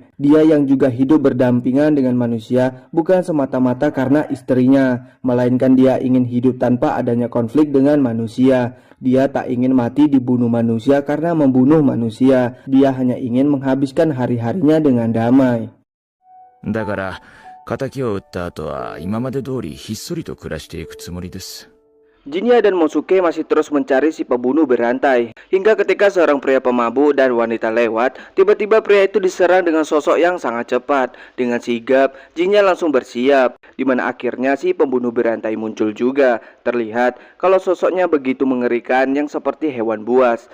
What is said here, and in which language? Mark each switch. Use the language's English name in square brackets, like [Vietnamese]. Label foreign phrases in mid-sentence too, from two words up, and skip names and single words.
[Indonesian] Dia yang juga hidup berdampingan dengan manusia bukan semata-mata karena istrinya, melainkan dia ingin hidup tanpa adanya konflik dengan manusia. Dia tak ingin mati dibunuh manusia karena membunuh manusia. Dia hanya ingin menghabiskan hari-harinya dengan damai. [Japanese] だから、仇を撃った後は今まで通りひっそりと暮らしていくつもりです。 [Indonesian] Jinnya dan Mosuke masih terus mencari si pembunuh berantai. Hingga ketika seorang pria pemabuk dan wanita lewat, tiba-tiba pria itu diserang dengan sosok yang sangat cepat. Dengan sigap, Jinnya langsung bersiap, di mana akhirnya si pembunuh berantai muncul juga. Terlihat kalau sosoknya begitu mengerikan yang seperti hewan buas.